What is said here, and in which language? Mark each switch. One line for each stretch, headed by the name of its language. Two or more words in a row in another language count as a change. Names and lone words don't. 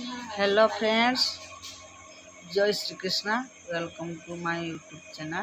English: Hello friends,
Hindi: जय श्री कृष्णा।
English: Welcome to my YouTube channel.